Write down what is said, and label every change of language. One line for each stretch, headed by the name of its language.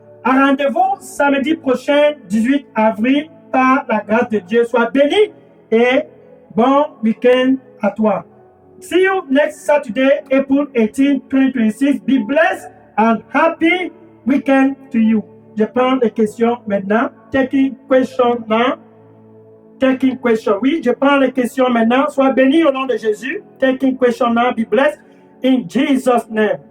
French: À rendez-vous samedi prochain, 18 avril, par la grâce de Dieu. Sois béni et bon week-end à toi.
English: See you next Saturday, April 18, 2026. Be blessed and happy weekend to you.
French: Je prends les questions maintenant.
English: Taking question now. Taking question.
French: Oui, je prends les questions maintenant. Sois béni au nom de Jésus.
English: Taking question now. Be blessed in Jesus' name.